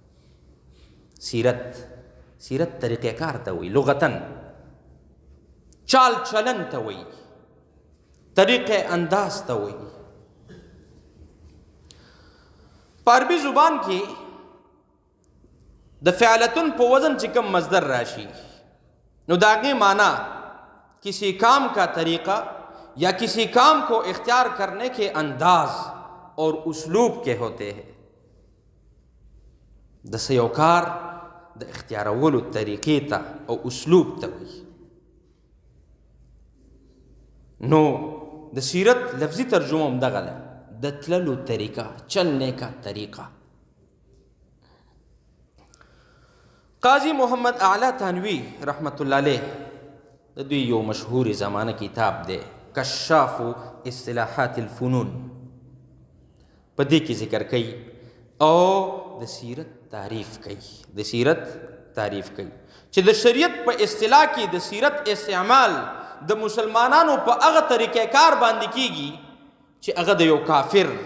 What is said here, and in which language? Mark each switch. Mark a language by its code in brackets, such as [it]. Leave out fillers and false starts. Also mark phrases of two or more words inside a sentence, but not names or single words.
[ps] سیرت طریقې کار ته وایي، لغتن [ur] چال چلن [ps] ته وایي، طریقې انداز ته وایي. په عربي زبان کې د فعلتن په وزن چې کوم مصدر راشي نو د هغې معنی [ur] کسی کام کا طریقہ یا کسی کام کو اختیار کرنے کے انداز اور اسلوب کے ہوتے ہیں. [ps] د څه یو کار د اختیارولو طریقې ته او اسلوب ته وایي. نو د سیرت لفظي ترجمه هم دغه ده، د تللو طریقہ، [ur] چلنے کا طریقہ. [ps] قاضی محمد اعلی تھانوی [ar] رحمت الله علیه [ps] د دوی یو مشهور زمانه کتاب دی کشاف اصطلاحات الفنون، په دې کې ذکر کوي او د سیرت تعریف کوي چې د شریعت په اصطلاح کې د سیرت استعمال د مسلمانانو په هغه طریقې کار باندې کیږي چې هغه د یو کافر